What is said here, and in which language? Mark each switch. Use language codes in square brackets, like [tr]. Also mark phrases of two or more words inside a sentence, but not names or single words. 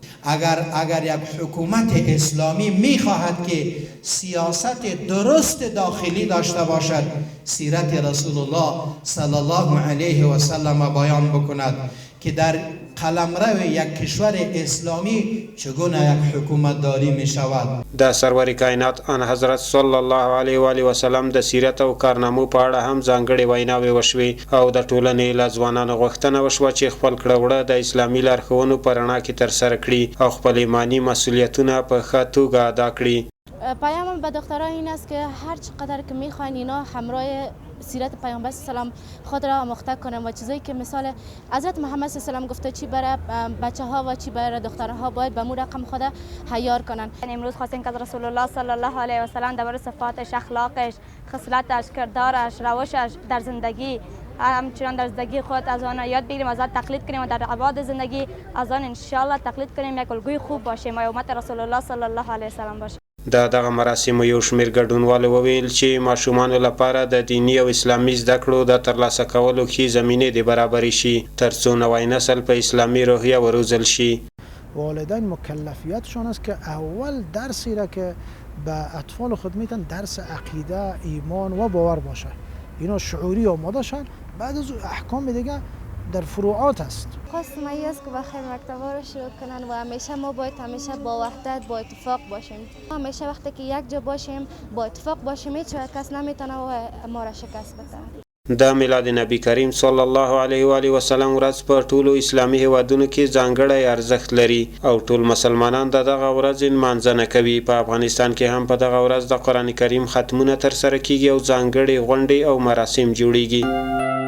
[fa] اگر یک حکومت اسلامی میخواهد که سیاست درست داخلی داشته باشد، سیرت رسول الله [ar] صلی الله علیه و سلم [fa] بیان بکند که در قلمرو یک کشور اسلامی چگونه یک حکومت داری می شود. [ps] د سرور کائنات ان حضرت [ar] صلی الله علیه و آله وسلم [ps] د سیرت او کارنامو په اړه هم ځانګړي ویناوې وشوې او د ټولنې له ځوانانو غوښتنه وشوه چې خپل کړه وړه د اسلامي لارښوونو په رڼا کې ترسره کړي او خپل ایماني مسؤلیتونه په ښه توګه ادا کړي. [fa] پیامم به دخترها این است که هر چقدر که میخواین اینا همراه سیرت پیامبر [ar] صلی الله علیه و سلم [fa] خود را آموخته کنن و چیزایی که مثال حضرت محمد [ar] صلی الله علیه و سلم [fa] گفته چی برای بچه ها و چی برای دخترها باید به مو رقم خود حیار کنن. امروز خواستیم که از رسول الله [ar] صلی الله علیه و سلم [fa] درباره صفاتش، اخلاقش، خصلتش، کردارش، روشش در زندگی همچنان در زندگی خود از آن یاد بگیریم، از آن تقلید کنیم و در ابعاد زندگی از آن [ar] ان شاء الله [fa] تقلید کنیم، یک الگوی خوب باشیم و امت رسول الله [ar] صلی الله علیه و سلم [fa] باشیم. [ps] د دغه مراسمو یو شمېر ګډونوالو وویل چې ماشومانو لپاره د دیني او اسلامي زده کړو د ترلاسه کولو ښې زمینې د برابرې شي ترڅو نوی نسل په اسلامي روحیه وروزل شي. [fa] والدین مکلفیتشان است که اول درسی را که به اطفال خود میتن درس عقیده، ایمان و باور باشه، اینا شعوری آماده شن، بعد از احکام دیگه در فروعات است. خواستم این است که بخیر مکتب‌ها رو شروع کنن و همیشه ما باید همیشه با وحدت با اتفاق باشیم. همیشه وقتی که یک جا باشیم با اتفاق باشیم هیچ کس نمیتونه ما را شکست بده. [ps] د میلاد نبی کریم [ar] صلی الله علیه و آله وسلم [ps] ورځ په ټولو اسلامي هیوادونو کې ځانګړی ارزښت لري او ټول مسلمانان د دغه ورځ نمانځنه کوي. په افغانستان کې هم په دغه ورځ د قرآن کریم ختمونه ترسره کیږي او ځانګړي غونډې او مراسم جوړیږي.